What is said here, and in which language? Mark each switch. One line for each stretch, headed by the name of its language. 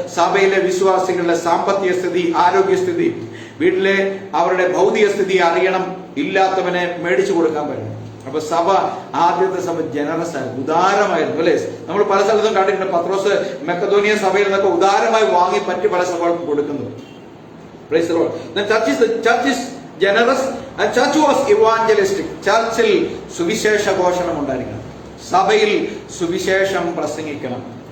Malayalam: സഭയിലെ വിശ്വാസികളുടെ സാമ്പത്തിക സ്ഥിതി, ആരോഗ്യസ്ഥിതി, വീട്ടിലെ അവരുടെ ഭൗതിക സ്ഥിതി അറിയണം. ഇല്ലാത്തവനെ മേടിച്ചു കൊടുക്കാൻ പറ്റും. അപ്പൊ ആദ്യത്തെ സഭ ജനറസ് ആയിരുന്നു, ഉദാരമായിരുന്നു അല്ലെ. നമ്മൾ പല സ്ഥലത്തും കണ്ടിട്ടുണ്ട്, പത്രോസ് മെക്കദോനിയ സഭയിൽ നിന്നൊക്കെ ഉദാരമായി വാങ്ങി പല സഭകൾക്കും കൊടുക്കുന്നു.
English: Church is generous and church was evangelistic.
Malayalam: ചർച്ചിൽ സുവിശേഷ ഘോഷണം ഉണ്ടായിരിക്കണം. സഭയിൽ സുവിശേഷം പ്രസംഗിക്കണം.